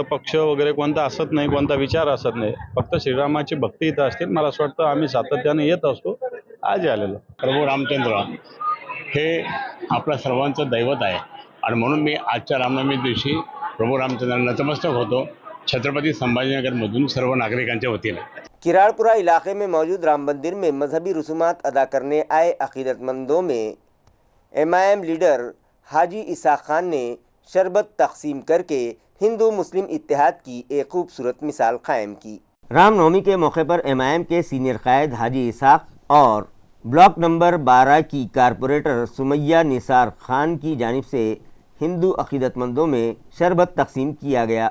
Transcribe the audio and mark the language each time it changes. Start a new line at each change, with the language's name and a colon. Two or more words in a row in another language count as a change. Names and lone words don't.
Marathi: पक्ष वगैरे कोणता असत नाही, कोणता विचार असत नाही, फक्त श्रीरामाची भक्ती इथं असते। मला असं वाटतं आम्ही सातत्याने येत असतो, आज आलेलो। प्रभू रामचंद्र हे आपल्या सर्वांचं दैवत आहे आणि म्हणून मी आजच्या रामनवमी दिवशी प्रभू रामचंद्रांना नतमस्तक होतो छत्रपति संभाजीनगरमधून सर्व नागरिकांच्या वतीने।
Urdu: کراڑ پورہ علاقے میں موجود رام مندر میں مذہبی رسومات ادا کرنے آئے عقیدت مندوں میں MIM لیڈر حاجی اسحاق خان نے شربت تقسیم کر کے ہندو مسلم اتحاد کی ایک خوبصورت مثال قائم کی۔ رام نومی کے موقع پر MIM کے سینئر قائد حاجی اسحاق اور بلاک نمبر 12 کی کارپوریٹر سمیہ نثار خان کی جانب سے ہندو عقیدت مندوں میں شربت تقسیم کیا گیا۔